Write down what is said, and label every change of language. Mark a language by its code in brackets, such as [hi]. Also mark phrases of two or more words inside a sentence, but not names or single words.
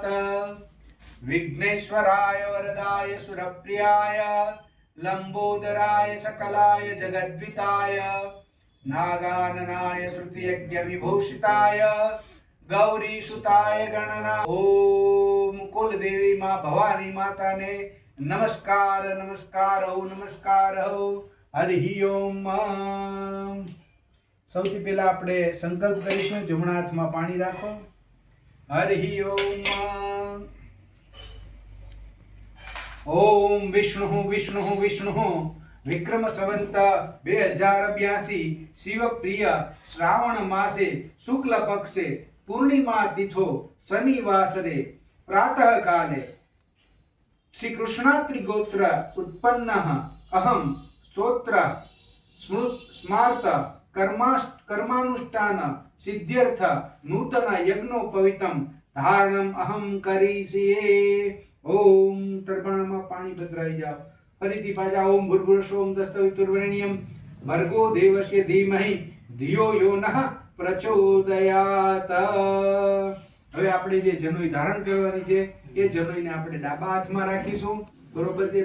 [sa] विघ्नेश्वराय वरदाय सुरप्रियाय लंबोदराय सकलाय जगद्विताय नागाननाय श्रुतियज्ञविभूषिताय गौरीसुताय गणना ओम [gu] કુલદેવી માં ભવાની માતા ને નમસ્કાર નમસ્કાર હો હરિ ઓમ। સૌથી પહેલા આપણે સંકલ્પ કરીશું, જમણા હાથમાં પાણી રાખો। [sa] हरि ओम। ओम विष्णु विष्णु विष्णु विक्रम संवत 2082 शिव प्रिय श्रावण मासे शुक्ल पक्षे पूर्णिमा तिथो शनिवासरे प्रातः काले श्री कृष्णात्रि गोत्र उत्पन्नः अहं स्तोत्र स्मार्त कर्मानुष्ठान सिद्ध्यर्थ नूतन यज्ञोपवीतम धारणम अहं करिष्ये। [gu] ओम तर्पणમાં પાણી ભદ્રાઈ જાઓ। ફરીથી પાછા [sa] ओम भूर्भुवः ओम तत्सवितुर्वरेण्यं भर्गो देवस्य धीमहि धियो यो नः प्रचोदयात। [gu] હવે આપણે જે જનોઈ ધારણ કરવાની છે એ જનોઈને આપણે ડાબા હાથમાં રાખીશું, બરોબર છે।